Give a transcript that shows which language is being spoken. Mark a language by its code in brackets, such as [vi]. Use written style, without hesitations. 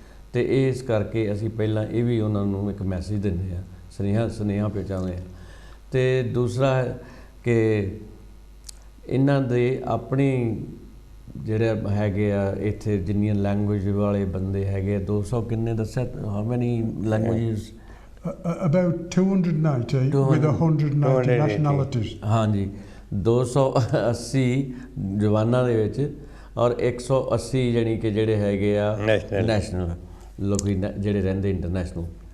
[pa] ਅਤੇ ਇਸ ਕਰਕੇ ਅਸੀਂ ਪਹਿਲਾਂ ਇਹ ਵੀ ਉਹਨਾਂ ਨੂੰ ਇੱਕ ਮੈਸੇਜ ਦਿੰਦੇ ਹਾਂ, ਸੁਨੇਹਾ ਪਹੁੰਚਾਉਂਦੇ ਹਾਂ। ਅਤੇ ਦੂਸਰਾ ਕਿ ਇਹਨਾਂ ਦੇ ਆਪਣੀ ਜਿਹੜੇ ਹੈਗੇ ਆ ਇੱਥੇ ਜਿੰਨੀਆਂ ਲੈਂਗੁਏਜ ਵਾਲੇ ਬੰਦੇ ਹੈਗੇ ਆ, 200 ਕਿੰਨੇ ਦੱਸਿਆ, [en] How many languages? About 290 with 190 nationalities. [pa] ਹਾਂਜੀ, 280 ਜਵਾਨਾਂ ਦੇ ਵਿੱਚ ਔਰ 180 ਜਾਣੀ ਕਿ ਜਿਹੜੇ ਹੈਗੇ ਆ ਨੈਸ਼ਨਲ ਲੋਕੀ ਜਿਹੜੇ ਰਹਿੰਦੇ ਇੰਟਰਨੈਸ਼ਨਲ।